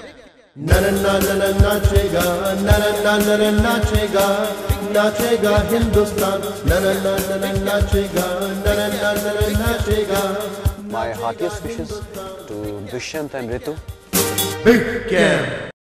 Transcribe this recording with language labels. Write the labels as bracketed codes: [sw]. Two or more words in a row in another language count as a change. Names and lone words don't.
[hi] नरना नरना नाचेगा, नरना नरना नाचेगा, नाचेगा हिंदुस्तान, नरना नरना नाचेगा, नरना नरना नाचेगा। [en] My heartiest wishes to Dushyant and Ritu. Big Camp.